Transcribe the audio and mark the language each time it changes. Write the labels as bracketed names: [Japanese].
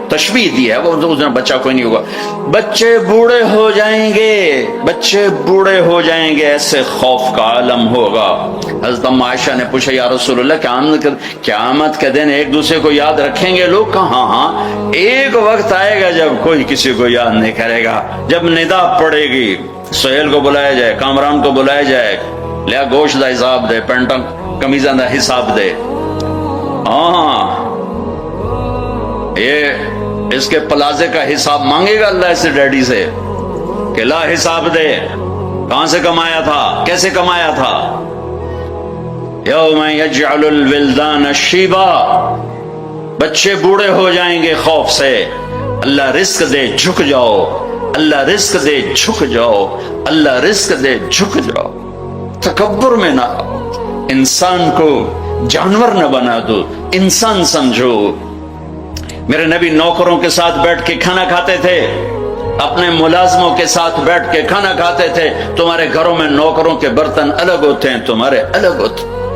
[Urdu] تشبیہ دی ہے، وہ اس دن بچہ کوئی نہیں ہوگا، بچے بوڑھے ہو جائیں گے، بچے بوڑھے ہو جائیں گے، ایسے خوف کا عالم ہوگا. حضرت ام عائشہ نے پوچھا یا رسول اللہ قیامت کے دن ایک دوسرے کو یاد رکھیں گے لوگ؟ کہا ہاں، ایک وقت آئے گا جب کوئی کسی کو یاد نہیں کرے گا. جب ندا پڑے گی، سہیل کو بلایا جائے، کامران کو بلایا جائے، [Punjabi] لیا گوشت دا حساب دے، [Urdu] پینٹا کمیزاں دا حساب دے. ہاں، یہ اس کے پلازے کا حساب مانگے گا اللہ سے، ڈیڈی سے، کہ لا حساب دے، کہاں سے کمایا تھا، کیسے کمایا تھا. [Arabic] یوم یجعل الولدان شیبا، [Urdu] بچے بوڑھے ہو جائیں گے خوف سے. اللہ رزق دے جھک جاؤ، اللہ رزق دے جھک جاؤ، اللہ رزق دے جھک جاؤ. تکبر میں نہ آؤ، انسان کو جانور نہ بنا دو، انسان سمجھو. میرے نبی نوکروں کے ساتھ بیٹھ کے کھانا کھاتے تھے، اپنے ملازموں کے ساتھ بیٹھ کے کھانا کھاتے تھے. تمہارے گھروں میں نوکروں کے برتن الگ ہوتے ہیں، تمہارے الگ ہوتے.